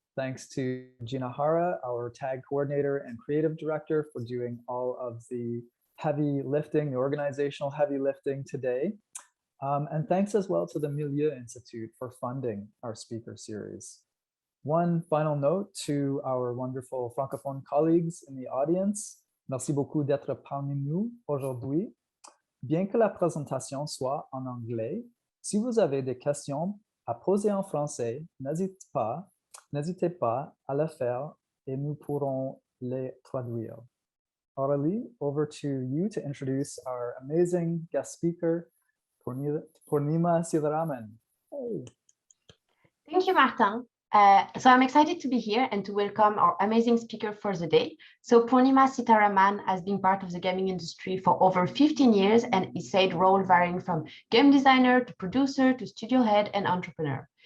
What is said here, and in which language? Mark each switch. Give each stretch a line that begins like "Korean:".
English: Thanks to Gina Hara, our TAG coordinator and creative director, for doing all of the heavy lifting, the organizational heavy lifting today. And thanks as well to the Milieu Institute for funding our speaker series. One final note to our wonderful francophone colleagues in the audience.
French: Merci beaucoup d'être parmi nous aujourd'hui. Bien que la présentation soit en anglais, si vous avez des questions à poser en français, n'hésitez pas à le faire et nous pourrons les traduire.
English: Aurélie, over to you to introduce our amazing guest speaker, Poornima Seetharaman. Hey. Thank you, Martin. So I'm excited to be here and to welcome our amazing speaker for the day. So Poornima Seetharaman has been part of the gaming industry for over 15 years and is said role varying from game designer to producer to studio head and entrepreneur.